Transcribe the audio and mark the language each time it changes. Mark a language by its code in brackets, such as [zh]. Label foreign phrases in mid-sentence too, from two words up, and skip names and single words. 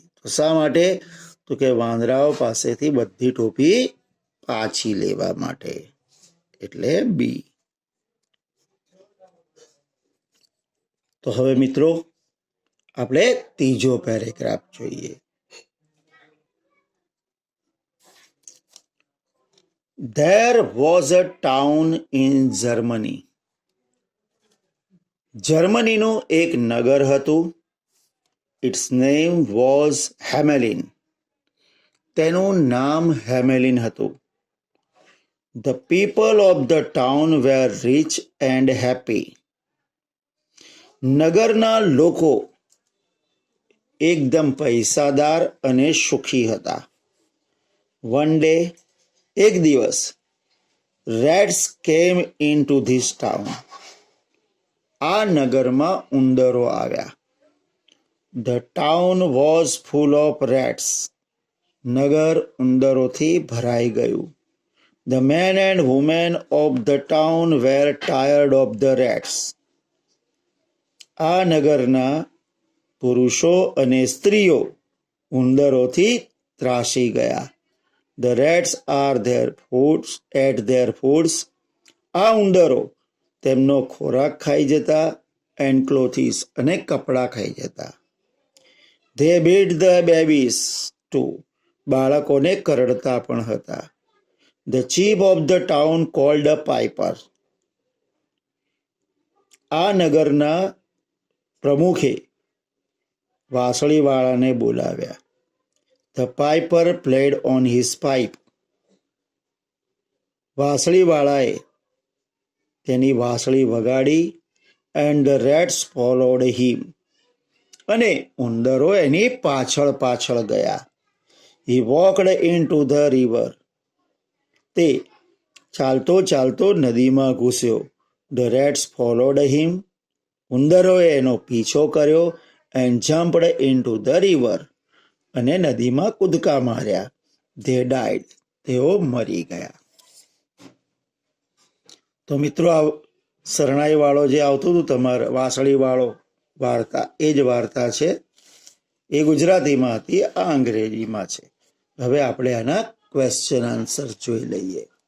[gu] તો શા માટે? તો કે વાંદરાઓ પાસેથી બધી ટોપી પાછી લેવા માટે, એટલે બી. તો હવે મિત્રો આપણે ત્રીજો પેરેગ્રાફ જોઈએ. [en] There was a town in Germany. [gu] જર્મનીનું એક નગર હતું. [en] Its name was Hamelin. [gu] તેનું નામ હેમેલિન હતું. [en] The people of the town were rich and happy. [gu] નગરના લોકો એકદમ પૈસાદાર અને સુખી હતા. [en] One day, [gu] એક દિવસ, [en] rats came into this town. [gu] આ નગરમાં ઉંદરો આવ્યા. [en] The town was full of rats. [gu] નગર ઉંદરોથી ભરાઈ ગયું. [en] The men and women of the town were tired of the rats. [gu] આ નગરના પુરુષો અને સ્ત્રીઓ ઉંદરોથી ત્રાસી ગયા. [en] The rats are their foods at their foods. [gu] આ ઉંદરો તેમનો ખોરાક ખાઈ જતા. [en] And clothes, [gu] અને કપડાં ખાઈ જતા. [en] They beat the babies too. [gu] બાળકોને કરડતા પણ હતા. [en] The chief of the town called a piper. [gu] આ નગરના પ્રમુખે વાંસળીવાળાને બોલાવ્યા. [en] The piper played on his pipe. [gu] વાંસળીવાળાએ તેની વાંસળી વગાડી. [en] And the rats followed him. [gu] અને ઉંદરો એની પાછળ પાછળ ગયા. [en] He walked into the river. [gu] તે ચાલતો ચાલતો નદીમાં ઘૂસ્યો. [en] The rats followed him. [gu] ઉંદરોએ એનો પીછો કર્યો. [en] And jumped into the river. [gu] અને નદીમાં કૂદકા માર્યા. [en] They died. [gu] તેઓ મરી ગયા. તો મિત્રો આ શરણાઈવાળો જે આવતું હતું તમારે વાંસળીવાળો વાર્તા, એ જ વાર્તા છે. એ ગુજરાતીમાં હતી, આ અંગ્રેજીમાં છે. હવે આપણે આના [en] question answer [gu] જોઈ લઈએ.